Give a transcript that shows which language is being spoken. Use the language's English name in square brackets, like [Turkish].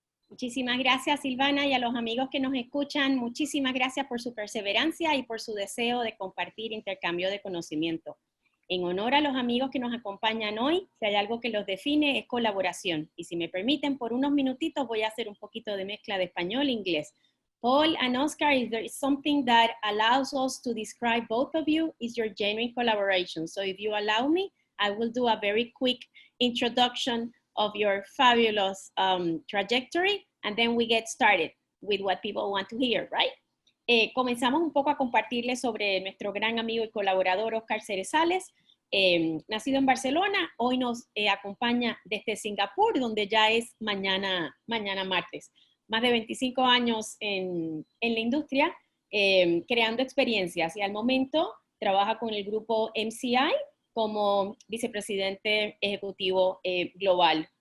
[Spanish] Muchísimas gracias, Silvana, y a los amigos que nos escuchan, muchísimas gracias por su perseverancia y por su deseo de compartir intercambio de conocimiento. En honor a los amigos que nos acompañan hoy, si hay algo que los define, es colaboración. Y si me permiten, por unos minutitos voy a hacer un poquito de mezcla de español e inglés. [English] Paul and Oscar, if there is something that allows us to describe both of you, is your genuine collaboration. So if you allow me, I will do a very quick introduction of your fabulous trajectory, and then we get started with what people want to hear, right? [Spanish] Comenzamos un poco a compartirles sobre nuestro gran amigo y colaborador Oscar Cerezales, nacido en Barcelona, hoy nos acompaña desde Singapur, donde ya es mañana martes. Más de 25 años en la industria, creando experiencias, y al momento trabaja con el grupo MCI como vicepresidente ejecutivo global.